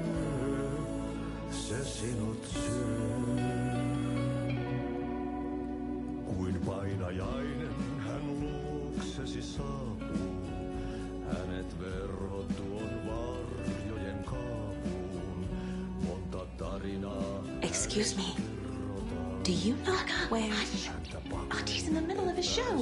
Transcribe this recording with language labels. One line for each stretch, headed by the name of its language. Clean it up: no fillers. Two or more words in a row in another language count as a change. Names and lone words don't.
Finnish: Se sinut syö. Kuin painajainen hän luoksesi saapuu. Hänet verhot tuon varjojen kaapuun. Monta tarinaa.
English: Excuse me. Do you know where... Artie's in the middle of a show.